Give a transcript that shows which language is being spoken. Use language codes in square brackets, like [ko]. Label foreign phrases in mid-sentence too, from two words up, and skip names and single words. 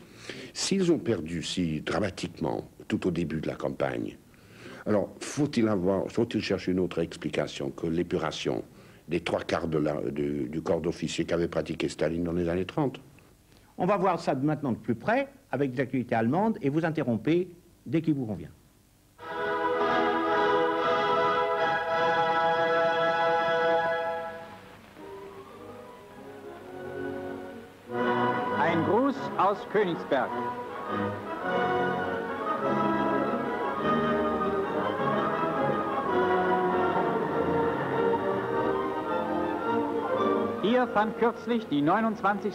[fr] S'ils ont perdu si dramatiquement tout au début de la campagne, alors faut-il chercher une autre explication que l'épuration des trois quarts du corps d'officiers qu'avait pratiqué Staline dans les années 30? On va voir ça maintenant de plus près, avec des actualités allemandes, et vous interrompez dès qu'il vous convient. [de] Ein Gruß aus Königsberg. Hier fand kürzlich die 29.